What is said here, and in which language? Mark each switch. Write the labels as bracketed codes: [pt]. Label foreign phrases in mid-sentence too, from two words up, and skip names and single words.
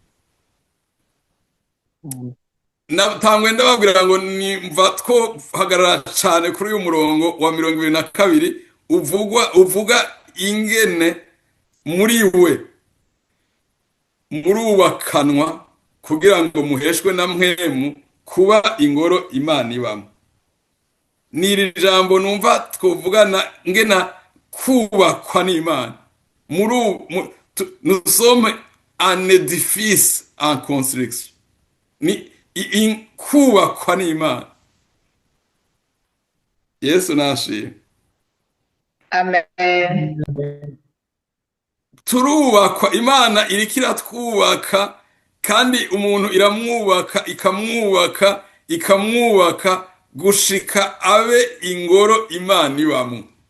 [rn] Natangwe ndababwira ngo nimva twohagarara cyane kuri uyu murongo wa 22 uvuga ingene muri we murubakanwa kugira ngo muheshwe na Mpwemu kuba ingoro Imana ibamwo. Niri jambo numva twovugana ngena kubakwa n'Imana. [fr] Nous sommes un édifice en construction. [rn] Ni kubakwa n'Imana. Yesu nashimwe. Amen. Turubakwa, Imana iriko iratwubaka, kandi umuntu iramwubaka ikamwubaka gushika abe ingoro Imana ibamwo.